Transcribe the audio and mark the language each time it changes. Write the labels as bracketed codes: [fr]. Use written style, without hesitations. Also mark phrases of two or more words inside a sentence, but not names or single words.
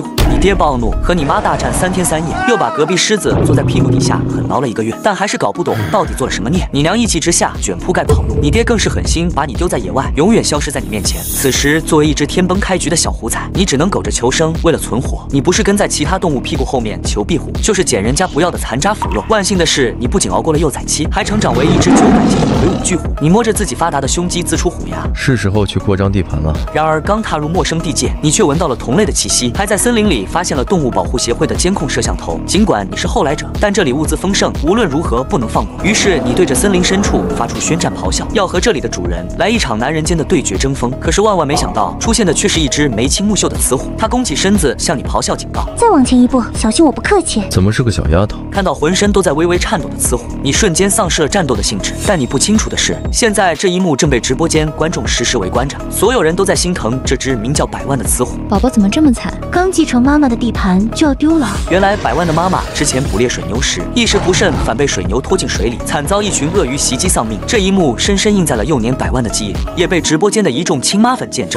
[zh] 你爹暴怒，和你媽大戰3天3夜，又把隔壁獅子坐在屁股底下狠挠了1個月，但還是搞不懂到底做了什麼孽。你娘一氣之下卷鋪蓋跑路，你爹更是狠心把你丟在野外，永遠消失在你面前。此時作為一只天崩開局的小虎仔，你只能苟着求生，為了存活，你不是跟在其他動物屁股後面求庇護，就是撿人家不要的殘渣腐肉。萬幸的是，你不僅熬過了幼崽期，還成長為一只900斤的魁梧巨虎。你摸着自己發達的胸肌，呲出虎牙，是時候去擴張地盤了。然而。剛踏入陌生地界，你卻聞到了同類的氣息，還在森林裡發現了動物保護協會的監控攝像頭。盡管你是後來者，但這裡物資豐盛，無論如何不能放過。於是你對着森林深處發出宣戰咆哮，要和這裡的主人來一場男人間的對決爭鋒。可是萬萬沒想到，出現的卻是一只眉清目秀的雌虎。它弓起身子向你咆哮警告：“ 再往前一步，小心我不客氣。” 怎麼是個小丫頭？看到浑身都在微微顫抖的雌虎，你瞬間喪失了戰鬥的興致。但你不清楚的是，現在這一幕正被直播間觀眾實時圍觀着，所有人都在心疼這只名叫百萬的雌虎。寶寶怎麼這麼慘？剛繼承媽媽的地盤就要丟了。原來百萬的媽媽之前捕獵水牛時一時不慎，反被水牛拖進水裡，慘遭一群鱷魚襲擊喪命。這一幕深深印在了幼年百萬的記憶裡，也被直播間的一眾親媽粉見證。